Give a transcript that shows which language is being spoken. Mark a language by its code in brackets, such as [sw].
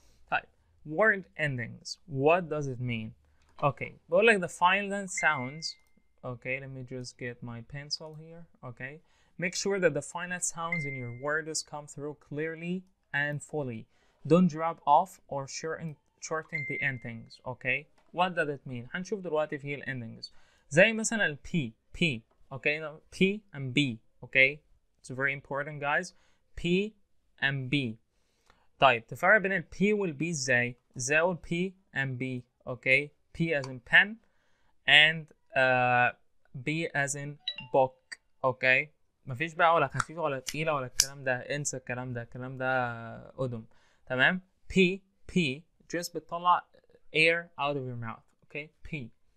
[en] Type word endings. What does it mean? Okay, but like the final sounds. Okay, let me just get my pencil here. Okay, make sure that the final sounds in your words come through clearly and fully. Don't drop off or shorten the endings. Okay, what does it mean? [ar] هنشوف دلوقتي في endings زي مثلا ال P. [en] Okay, no, P and B. Okay, it's very important guys. P and B. [ar] طيب تفرق بين ال P وال B ازاي؟ ال P and B. [en] Okay, P as in pen and B as in book. [ar] Okay, مفيش بقى ولا خفيفة ولا تقيلة ولا الكلام ده، انسى الكلام ده قدم. تمام. [en] P just [ar] بتطلع [en] air out of your mouth. Okay, P.